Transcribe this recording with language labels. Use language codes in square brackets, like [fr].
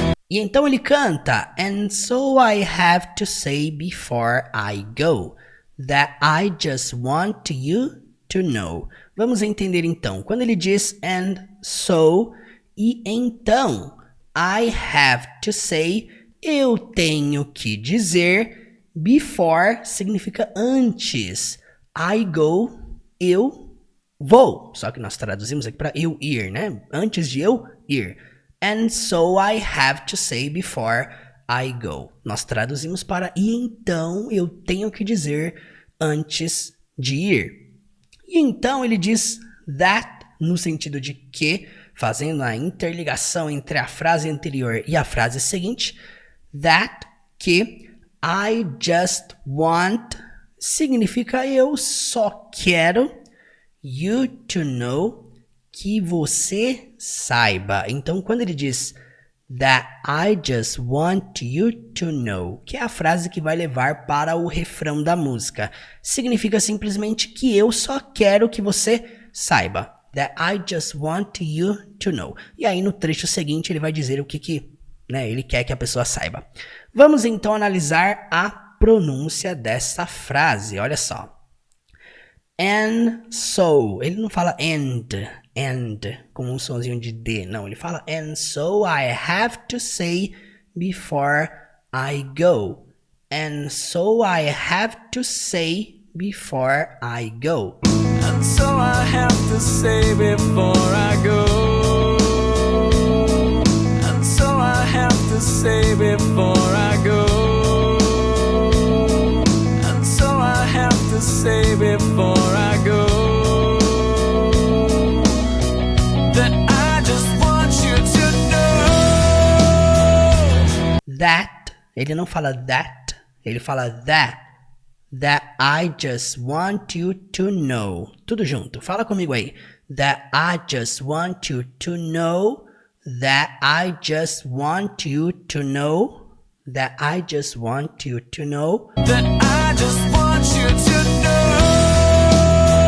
[pt] E então ele canta: [en] And so I have to say before I go that I just want you to know. [pt] Vamos entender então. Quando ele diz and so e então, [en] I have to say, [pt] eu tenho que dizer, before significa antes, I go, eu vou. Só que nós traduzimos aqui para eu ir, né? Antes de eu ir. [en] And so I have to say before I go. [pt] Nós traduzimos para e então eu tenho que dizer antes de ir. E então ele diz that no sentido de que, fazendo a interligação entre a frase anterior e a frase seguinte, that que [en] I just want [pt] significa eu só quero [en] you to know, [pt] que você saiba. Então quando ele diz [en] that I just want you to know, [pt] que é a frase que vai levar para o refrão da música, significa simplesmente que eu só quero que você saiba. [en] That I just want you to know. [pt] E aí no trecho seguinte ele vai dizer o que ele quer que a pessoa saiba. Vamos então analisar a pronúncia dessa frase. Olha só. And so. Ele não fala and, com um sonzinho de D. Não, ele fala [en] and so I have to say before I go. And so I have to say before I go. And so I have to say before I go. And so I have to say before I go. And so I have to say before I go that I just want you to know. [pt] That, ele não fala that, ele fala that. [en] That I just want you to know. [pt] Tudo junto. Fala comigo aí. [en] That I just want you to know. That I just want you to know. That I just want you to know. That I just want you to know.